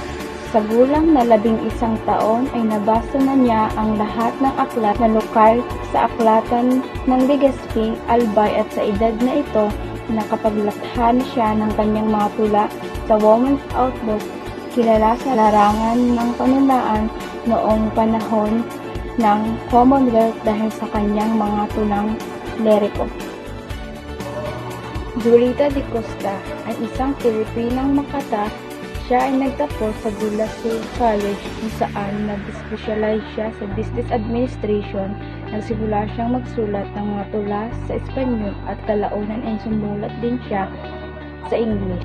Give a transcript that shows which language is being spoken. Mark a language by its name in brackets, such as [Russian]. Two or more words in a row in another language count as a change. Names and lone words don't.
[Filipino] Sa gulang na 11 taon ay nabasa na niya ang lahat ng aklat na lokal sa aklatan ng Legazpi, Albay at sa edad na ito nakapaglatha na siya ng kanyang mga tula sa Woman's Outlook, kilala sa larangan ng panulaan noong panahon ng Commonwealth dahil sa kanyang mga tulang leriko. Julita de Costa ay isang Pilipinang makata. Siya ay nagtapos sa De La Salle College kung saan nag-specialize siya sa [English] Business Administration. [Filipino] Nagsimula siyang magsulat ng mga tula sa Espanyol at kalaunan ay sumulat din siya sa English.